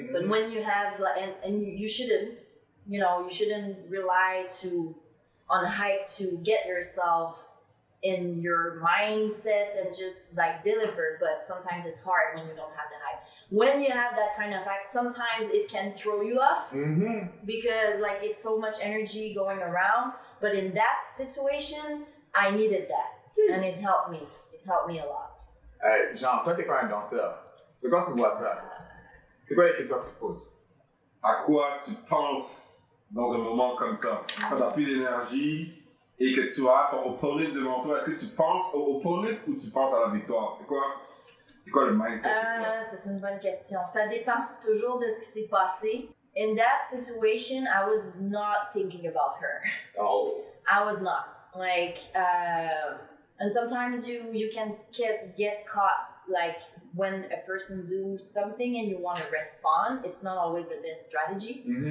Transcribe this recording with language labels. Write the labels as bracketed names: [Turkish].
[English] But when you have and you shouldn't, you shouldn't rely on hype to get yourself in your mindset and just like deliver. But sometimes it's hard when you don't have the hype. When you have that kind of hype, sometimes it can throw you off because like it's so much energy going around. But in that situation, I needed that, and it helped me. It helped me a lot. [French] Jean, toi t'es quand même danseur. So quand tu vois ça, c'est quoi les questions que tu te poses? À quoi tu penses dans un moment comme ça? Quand t'as plus d'énergie et que tu as ton opponent devant toi, est-ce que tu penses au opponent ou tu penses à la victoire? C'est quoi le mindset que tu as? C'est une bonne question. Ça dépend toujours de ce qui s'est passé. [English] In that situation, I was not thinking about her. Oh. I was not. Like, and sometimes you can get caught, like, when a person do something and you want to respond, it's not always the best strategy.